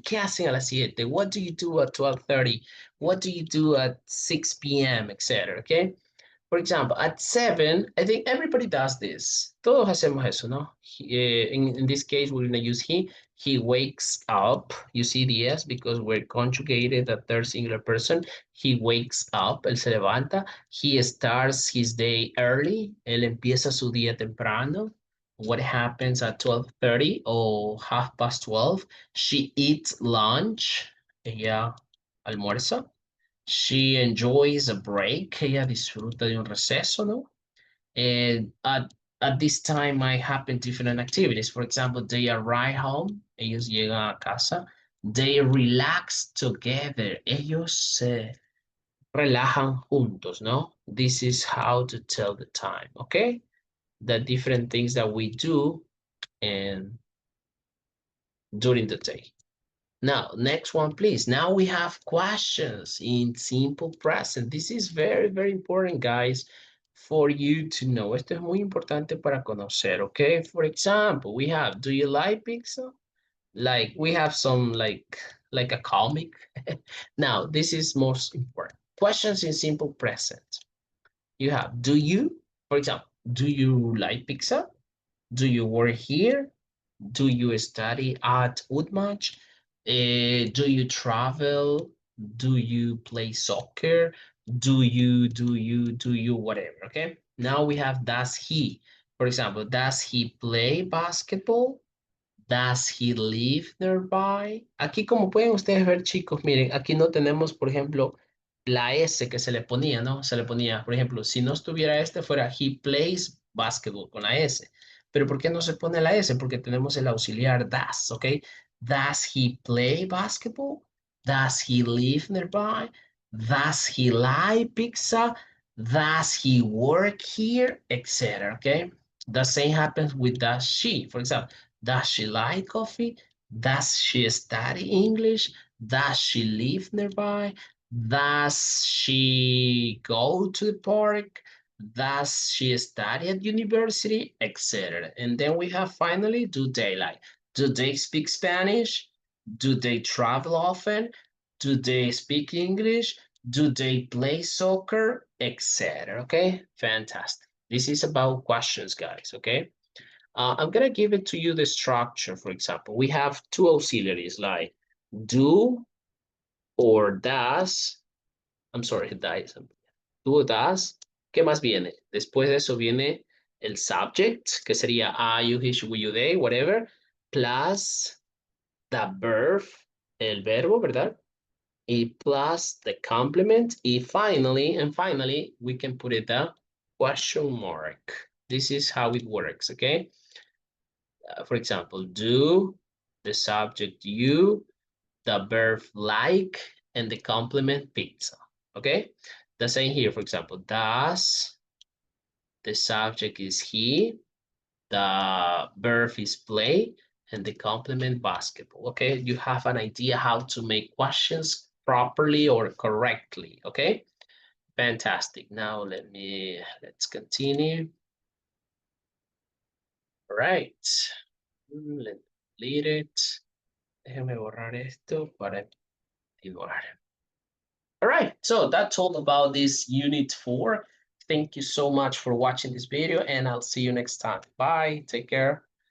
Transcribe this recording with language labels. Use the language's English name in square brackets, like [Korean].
[Spanish] ¿Qué hacen a las 7? [English] What do you do at 12:30? What do you do at 6 p.m., etc. Okay? For example, at 7, I think everybody does this. [Spanish] Todos hacemos eso, ¿no? [English] In this case, we're going to use he. He wakes up. You see the S because we're conjugated the third singular person. He wakes up. [Spanish] Él se levanta. [English] He starts his day early. [Spanish] Él empieza su día temprano. [English] What happens at 12:30 or 12:30? She eats lunch. [Spanish] Ella almuerza. [English] She enjoys a break. [Spanish] Ella disfruta de un receso, ¿no? [English] And at this time I happen different activities. For example, they arrive home, [Spanish] ellos llegan a casa. [English] They relax together, [Spanish] ellos se relajan juntos, ¿no? [English] This is how to tell the time, okay? The different things that we do and during the day. Now, next one, please. Now we have questions in simple present. This is very, very important, guys, for you to know. [Spanish] Esto es muy importante para conocer, okay? [English] For example, we have, do you like pizza? Like, we have some, like a comic. Now, this is most important. Questions in simple present. You have, do you, for example, do you like pizza? Do you work here? Do you study at Udmach? Do you travel? Do you play soccer? Do you, whatever, okay? Now we have does he. For example, does he play basketball? Does he live nearby? [Spanish] Aquí, como pueden ustedes ver, chicos, miren, aquí no tenemos, por ejemplo, la S que se le ponía, ¿no? Se le ponía, por ejemplo, si no estuviera este, fuera [English] he plays basketball [Spanish] con la S. Pero ¿por qué no se pone la S? Porque tenemos el auxiliar does, ¿ok? [English] Does he play basketball? Does he live nearby? Does he like pizza? Does he work here? Etc. Okay? The same happens with does she. For example, does she like coffee? Does she study English? Does she live nearby? Does she go to the park? Does she study at university? Etc. And then we have finally, do they like? Do they speak Spanish? Do they travel often? Do they speak English? Do they play soccer? Etc. Okay, fantastic. This is about questions, guys. Okay. I'm gonna give it to you the structure. For example, we have two auxiliaries like do or does. I'm sorry, does. Do or does. [Spanish] ¿Qué más viene? Después de eso viene el subject, que sería [English] I, you, he, she, we, you, they, whatever, plus the verb, [Spanish] el verbo, ¿verdad? [English] Y plus the complement. Y finally, we can put it the question mark. This is how it works, okay? For example, do, the subject you, the verb like, and the complement pizza. Okay? The same here, for example, does, the subject is he, the verb is play, and the complement basketball. Okay? You have an idea how to make questions properly or correctly. Okay? Fantastic. Now let's continue. All right. Let's delete it. [Spanish] Déjame borrar esto para continuar. [English] All right, so that's all about this unit 4. Thank you so much for watching this video, and I'll see you next time. Bye, take care.